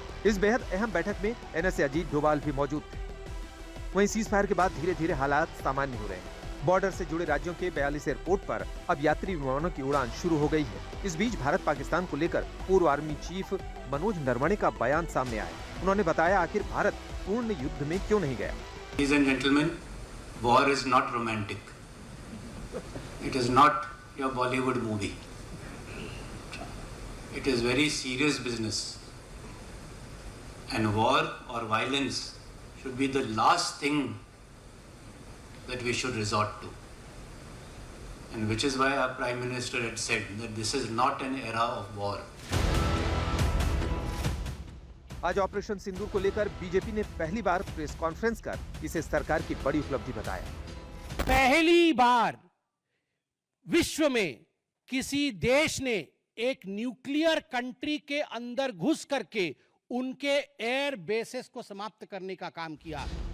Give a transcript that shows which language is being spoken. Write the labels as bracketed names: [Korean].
[Hindi] इस बेहद अहम बैठक में एनएसए अजीत डोभाल भी मौजूद थे। वहीं सीज फायर के बाद धीरे धीरे हालात सामान्य हो रहे हैं। बॉर्डर से जुड़े राज्यों के 42 एयरपोर्ट पर अब यात्री विमानों की उड़ान शुरू हो गई है। इस बीच भारत पाकिस्तान को लेकर पूर्व आर्मी चीफ मनोज नरवणे का बयान सामने आया। उन्होंने बताया आखिर भारत पूर्ण युद्ध में क्यों नहीं गया। [English] Ladies and gentlemen, war is not romantic. It is not your Bollywood movie. It is very serious business. And war or violence should be the last thing that we should resort to. And which is why our Prime Minister had said that this is not an era of war. [Hindi] आज operation सिंदूर को लेकर BJP ने पहली बार press conference कर इसे सरकार की बड़ी उपलब्धि बताया। पहली बार विश्व में किसी देश ने एक न्यूक्लियर कंट्री के अंदर घुस करके उनके एयर बेसेस को समाप्त करने का काम किया।